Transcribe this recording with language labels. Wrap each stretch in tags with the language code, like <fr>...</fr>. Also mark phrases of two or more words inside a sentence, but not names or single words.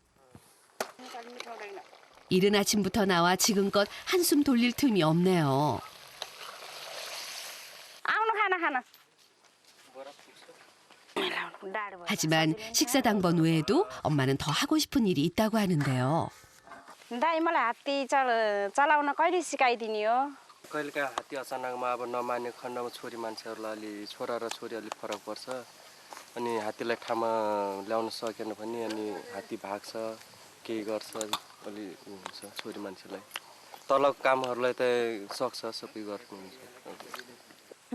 <ko>이른 아침부터 나와 지금껏 한숨 돌릴 틈이 없네요. 하지만 식사 당번 외에도 엄마는 더 하고 싶은 일이 있다고 하는데요.</ko> <ne>दाइ मलाई हात्ती चलाउन कहिले सिकाइदिने हो कहिलेकाहीँ हात्ती अचानकमा अब नमान्ने खण्डमा छोरी मान्छेहरूलाई अलि छोरा र छोरी अलिक फरक पर्छ अनि हात्तीलाई ठाउँमा ल्याउन सकेन भने अनि हात्ती भाग्छ केही गर्छ अलि हुन्छ छोरी मान्छेलाई तलको कामहरूलाई त सक्छ सबै गर्नुहुन्छ</ne>